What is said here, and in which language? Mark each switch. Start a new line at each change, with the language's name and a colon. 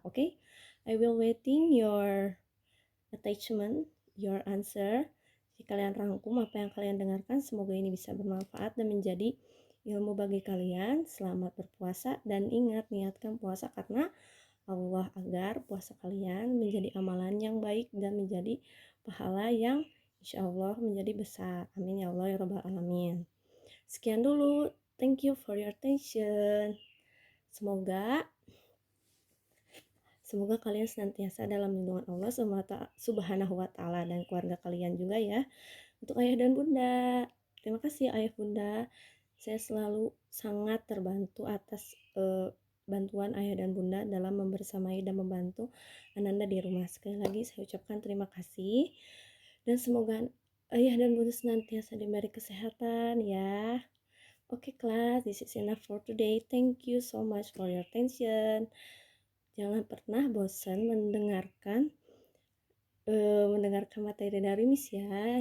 English: Okay, I will waiting your attachment, your answer.
Indonesian: Jika kalian rangkum apa yang kalian dengarkan, semoga ini bisa bermanfaat dan menjadi ilmu bagi kalian. Selamat berpuasa dan ingat, niatkan puasa karena Allah, agar puasa kalian menjadi amalan yang baik dan menjadi pahala yang insya Allah menjadi besar. Amin ya Allah ya Rabbal Alamin. Sekian dulu.
English: Thank you for your attention.
Indonesian: Semoga kalian senantiasa dalam lindungan Allah Subhanahu wa Ta'ala dan keluarga kalian juga ya. Untuk ayah dan bunda, terima kasih ayah bunda. Saya selalu sangat terbantu atas bantuan ayah dan bunda dalam membersamai dan membantu Ananda di rumah. Sekali lagi saya ucapkan terima kasih dan semoga ayah dan bunda senantiasa diberi kesehatan ya.
English: Oke kelas, this is enough for today. Thank you so much for your attention.
Indonesian: Jangan pernah bosan mendengarkan materi dari Miss ya.